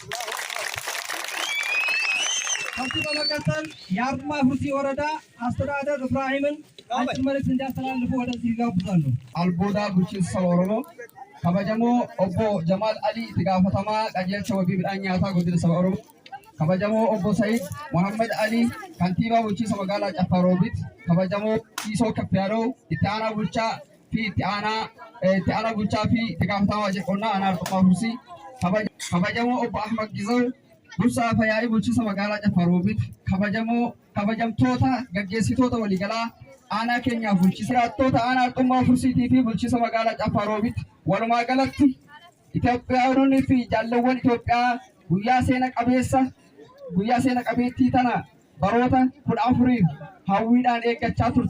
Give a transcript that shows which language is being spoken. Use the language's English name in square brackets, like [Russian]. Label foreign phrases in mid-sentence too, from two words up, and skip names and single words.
[Amharic] ከዚህ በመቀጠል የአርጡማ ፉርሲ ወረዳ አስተዳደር ኢብራሂምን አንድ መልእክት እንዲያስተላልፉ ወደዚህ ጋብዛለሁ። [Oromo] አልቦዳ ቡልቺንሳ ኦሮሞ ከበጀሞ ኦቦ ጀማል አሊ ትጋፈተማ ቀጀልቸ ወቢ ብዳኛታ ጉድል ሰበ ኦሮሞ ከበጀሞ ኦቦ ሰይድ መሐመድ አሊ ከንቲባ ቡልቺንሳ መጋላ ጨፋ ሮቢት ከበጀሞ ኢሶ ከፍያሎ ኢታና ቡልቻ ፊ ትጋፈተማ ጀቆና አናርጡማ ፉርሲ ከበጀሞ ኦቦ አህመድ ጊዘው Dursa Fayyaayi bulchiinsa magaalaa Caffaa Roobit kabajamtoota gaggeessitoota waliigalaa aanaa keenyaaf bulchiinsa aanaa Arxummaa Fursiitii fi bulchiinsa magaalaa Caffaa Roobit walumaa galatti Itoophiyaanonni fi jaalawwan Itoophiyaa guyyaa seena qabeettii tana baroota 14 hawwiidhaan eeggachaa